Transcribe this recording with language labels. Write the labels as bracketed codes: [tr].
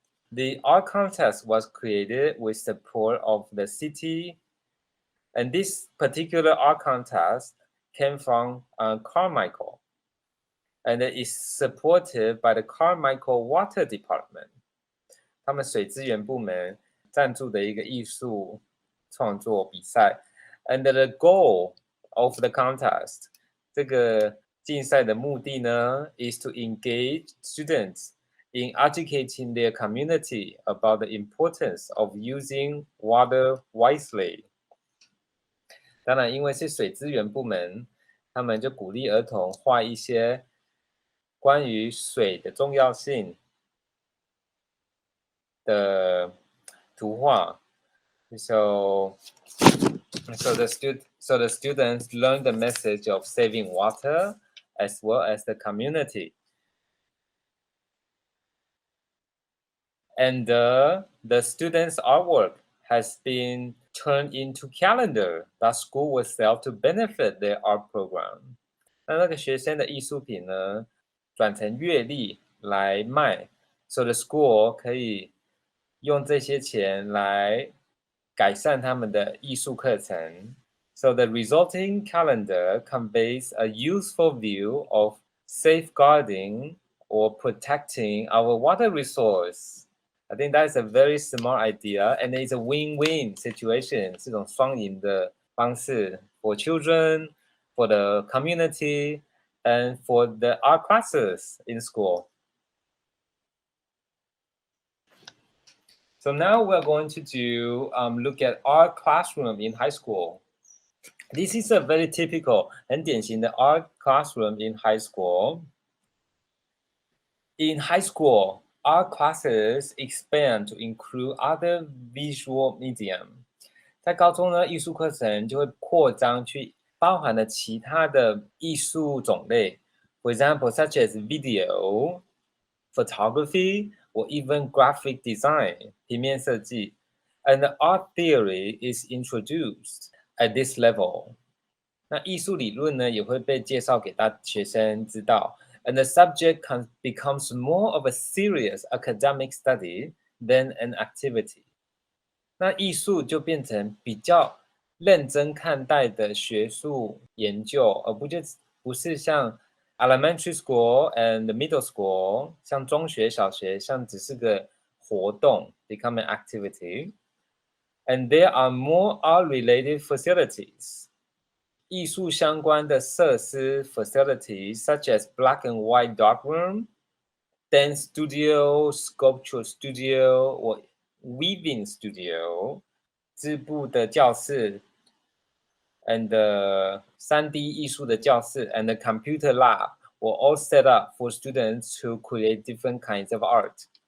[en] The art contest was created with support of the city. And this particular art contest came from Carmichael. And it is supported by the Carmichael Water Department. [zh] 他们水资源部门赞助的一个艺术创作比赛。 [en] And the goal of the contest, [zh] 这个竞赛的目的呢 [en] is to engage students in educating their community about the importance of using water wisely. [zh] 当然，因为是水资源部门，他们就鼓励儿童画一些关于水的重要性的图画。 [en] So the students learn the message of saving water as well as the community. And the students' artwork has been turned into calendar that school will sell to benefit their art program. [zh] 那个学生的艺术品呢，转成月历来卖 ， [en] so the school [zh] 可以用这些钱来改善他们的艺术课程。 [en] So the resulting calendar conveys a useful view of safeguarding or protecting our water resource. I think that's a very smart idea, and it's a win-win situation. [zh] 这种双赢的方式 [en] for children, for the community, and for the art classes in school. So now we're going to do look at art classroom in high school. This is a very typical [zh] 很典型的 [en] art classroom in high school. In high school, art classes expand to include other visual medium. [zh] 在高中呢，艺术课程就会扩张去包含了其他的艺术种类。 [en] For example, such as video, photography, or even graphic design, [zh] 平面设计。 [en] And the art theory is introduced at this level. [zh] 那艺术理论呢，也会被介绍给学生知道。 [en] And the subject becomes more of a serious academic study than an activity. [zh] 那艺术就变成比较认真看待的学术研究，而不是像 [en] elementary school and middle school， [zh] 像中学、小学，像只是个活动 [en] become an activity. And there are more art-related facilities. [zh] 艺术相关的设施 [en] facilities such as black and white darkroom, dance studio, sculpture studio, or weaving studio, [zh] 织布的教室 [en] and the 3D [zh] 艺术的教室 [en] and the computer lab were all set up for students to create different kinds of art.